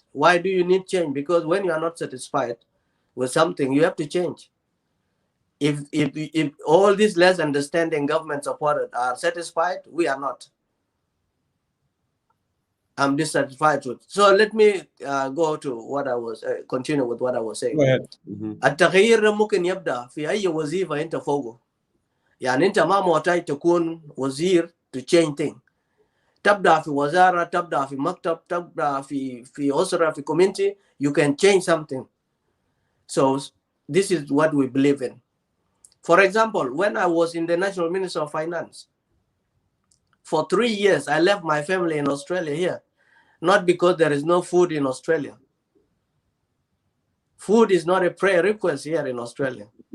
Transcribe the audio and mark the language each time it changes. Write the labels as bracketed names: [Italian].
[English] Why do you need change? Because when you are not satisfied with something, you have to change. If all these less understanding government supported are satisfied, we are not. I'm dissatisfied with. So let me go to what I was continue with what I was saying. Go ahead. [Arabic] التغيير ممكن يبدأ في أي وظيفة أنت فوقه. يعني أنت ما محتاج تكون وزير [English] to change things. [Arabic] تبدأ في وزارة، تبدأ في مكتب، تبدأ في أسرة، في community. [English] You can change something. So this is what we believe in. For example, when I was in the National Ministry of Finance, for 3 years, I left my family in Australia here. Not because there is no food in Australia. Food is not a prayer request here in Australia.